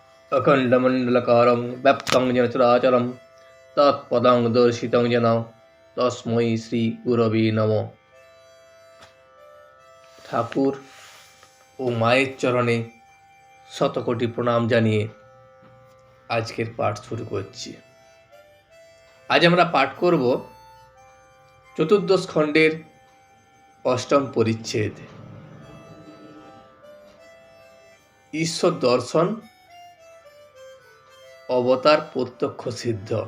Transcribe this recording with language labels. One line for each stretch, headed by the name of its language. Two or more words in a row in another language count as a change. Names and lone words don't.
Sanskrit: अखण्डमण्डलकारं व्याप्तं येन चराचरं तत्पदं दर्शितं येन तस्मै श्रीगुरवे नमः।
Bangla: ঠাকুর ও মায়ের চরণে শতকোটি প্রণাম জানিয়ে আজকের পাঠ শুরু করছি। আজ আমরা পাঠ করব চতুর্দশ খণ্ডের অষ্টম পরিচ্ছেদ, ঈশ্বর দর্শন অবতার প্রত্যক্ষ সিদ্ধ।